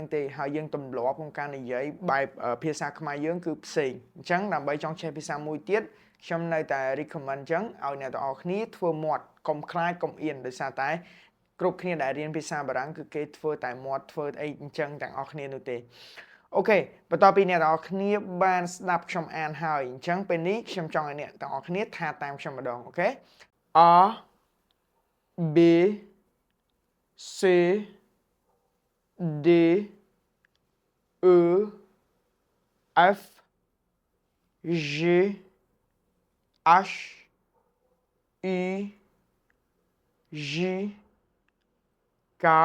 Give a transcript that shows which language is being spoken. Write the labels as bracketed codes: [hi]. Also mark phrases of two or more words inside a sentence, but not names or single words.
[km] ទេហើយយើងទម្លាប់ក្នុងការនិយាយបែបភាសាខ្មែរយើងគឺផ្សេងអញ្ចឹងដើម្បីចង់ចេះភាសាមួយទៀតខ្ញុំនៅតែ recommend អញ្ចឹងឲ្យអ្នកទាំងអស់គ្នាធ្វើមាត់កុំខ្លាចកុំអៀនដោយសារតែគ្រប់គ្នាដែលរៀនភាសាបារាំងគឺគេធ្វើតែមាត់ធ្វើអីអញ្ចឹងទាំងអស់គ្នានោះទេអូខេបន្ទាប់ពីអ្នកទាំងអស់គ្នាបានស្ដាប់ខ្ញុំអានហើយអញ្ចឹងពេលនេះខ្ញុំចង់ឲ្យអ្នកទាំងអស់គ្នាថាតាមខ្ញុំម្ដងអូខេ [fr] A B C D E F G H I J K